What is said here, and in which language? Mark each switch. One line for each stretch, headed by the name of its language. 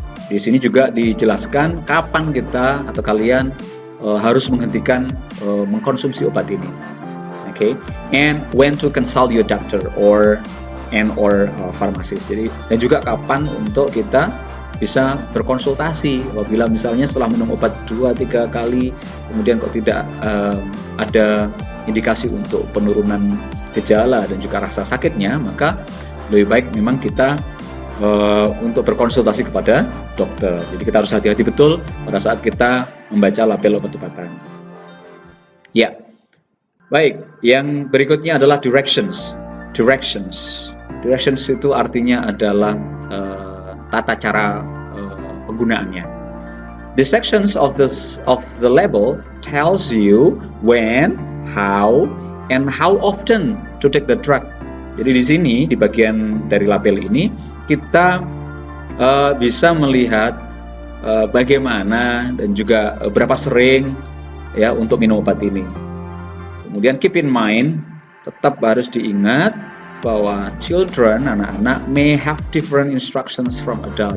Indonesian: Di sini juga dijelaskan kapan kita atau kalian harus menghentikan mengkonsumsi obat ini.
English: Okay, and when to consult your doctor or pharmacist.
Indonesian: Jadi, dan juga kapan untuk kita bisa berkonsultasi apabila misalnya setelah minum obat 2-3 kali kemudian kok tidak ada indikasi untuk penurunan gejala dan juga rasa sakitnya, maka lebih baik memang kita untuk berkonsultasi kepada dokter. Jadi kita harus hati-hati betul pada saat kita membaca label obat-obatan. Ya, baik. Yang berikutnya adalah directions. Directions itu artinya adalah tata cara penggunaannya.
English: The sections of the label tells you when, how, and how often to take the drug.
Indonesian: Jadi di sini di bagian dari label ini kita bisa melihat bagaimana dan juga berapa sering ya untuk minum obat ini. Kemudian
English: keep in mind,
Indonesian: tetap harus diingat bahwa
English: children,
Indonesian: anak-anak
English: may have different instructions from adult.